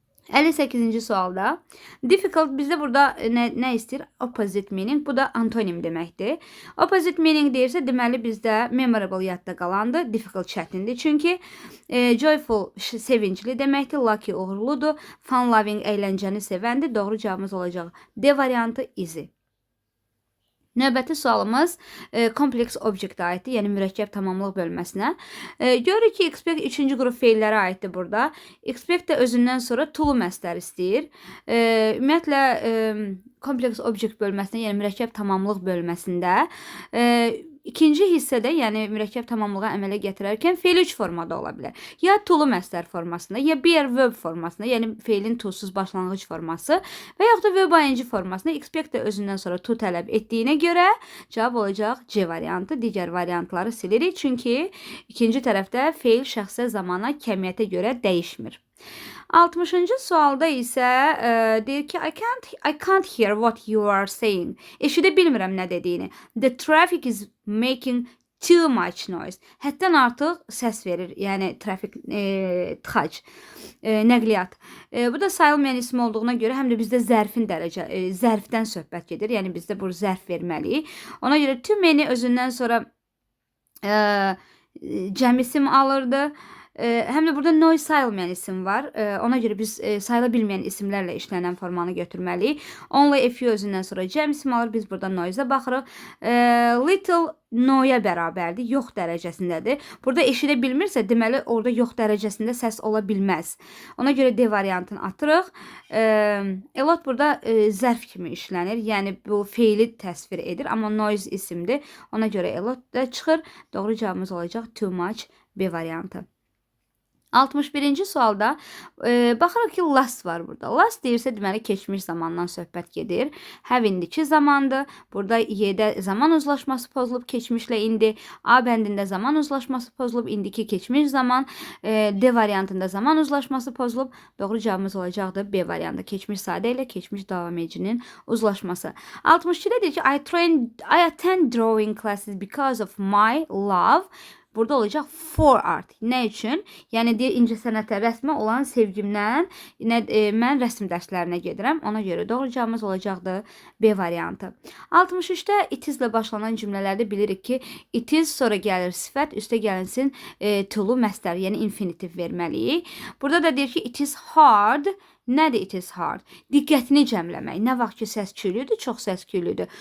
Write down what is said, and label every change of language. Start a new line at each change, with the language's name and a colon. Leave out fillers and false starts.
Azerbaijani: 58-ci sualda difficult bizdə burada nə istəyir?
English: Opposite meaning.
Azerbaijani: Bu da antonim deməkdir.
English: Opposite meaning
Azerbaijani: deyirsə, deməli bizdə memorable yadda qalandır. Difficult çətindir. Çünki joyful sevincli deməkdir. Lucky uğurludur. Fun loving əyləncəni sevəndir. Doğru cavabımız olacaq D variantı easy. Növbəti sualımız kompleks obyektə aiddir, yəni mürəkkəb tamamlıq bölməsinə. Görürük ki, expect 3-cü qrup feillərə aiddir burada. Expect də özündən sonra to məstər istəyir. Ümumiyyətlə, kompleks obyekt bölməsində, yəni mürəkkəb tamamlıq bölməsində İkinci hissədə, yəni mürəkkəb tamamlığa əmələ gətirərkən feil 3 formada ola bilər. Ya to-lu məstər formasında, ya be verb formasında, yəni feilin to-suz başlanğıc forması və yaxud da verb ing formasında. Expect də özündən sonra to tələb etdiyinə görə cavab olacaq C variantı. Digər variantları silirik, çünki ikinci tərəfdə feil şəxsə, zamana, kəmiyyətə görə dəyişmir. 60-cı sualda isə deyir ki,
English: I can't hear what you are saying.
Azerbaijani: Eşidə bilmirəm nə dediyini.
English: The traffic is making too much noise.
Azerbaijani: Həddən artıq səs verir, yəni trafik tıxac, nəqliyyat. Bu da sayılmayan isim olduğuna görə həm də bizdə zərfdən söhbət gedir. Yəni bizdə bu zərf verməliyik. Ona görə
English: too many
Azerbaijani: özündən sonra cəm isim alırdı. Həm də burada noise sayılmayan isim var. Ona görə biz sayıla bilməyən isimlərlə işlənən formanı götürməliyik.
English: Only a few
Azerbaijani: özündən sonra cəm isim alır. Biz burada noise-a baxırıq. Little no-ya bərabərdir. Yox dərəcəsindədir. Burada eşidə bilmirsə, deməli orada yox dərəcəsində səs ola bilməz. Ona görə D variantını atırıq. A lot burada zərf kimi işlənir. Yəni bu feili təsvir edir. Amma noise isimdir. Ona görə a lot da çıxır. Doğru cavabımız olacaq
English: too much
Azerbaijani: B variantı. 61-ci sualda baxırıq ki, last var burada. Last deyirsə, deməli, keçmiş zamandan söhbət gedir. Have indiki zamandır. Burada Y-də zaman uzlaşması pozulub, keçmişlə indi. A bəndində zaman uzlaşması pozulub, indiki keçmiş zaman. D variantında zaman uzlaşması pozulub. Doğru cavabımız olacaqdır B variantı. Keçmiş sadə ilə keçmiş davam edicinin uzlaşması. 62-də deyir ki,
English: I attend drawing classes because of my love.
Azerbaijani: Burada olacaq
English: for art.
Azerbaijani: Nə üçün? Yəni deyir, incəsənətə, rəsmə olan sevgimdən mən rəsm dərslərinə gedirəm. Ona görə doğru cavabımız olacaqdır B variantı. 63-də
English: it is-
Azerbaijani: lə başlanan cümlələrdə bilirik ki, it is sonra gəlir sifət, üstə gəlinsin to-lu məstər, yəni infinitiv verməliyik. Burada da deyir ki,
English: it is hard.
Azerbaijani: Nədir it is hard? Diqqətini cəmləmək. Nə vaxt ki, səs-küylüdür, çox səs-küylüdür.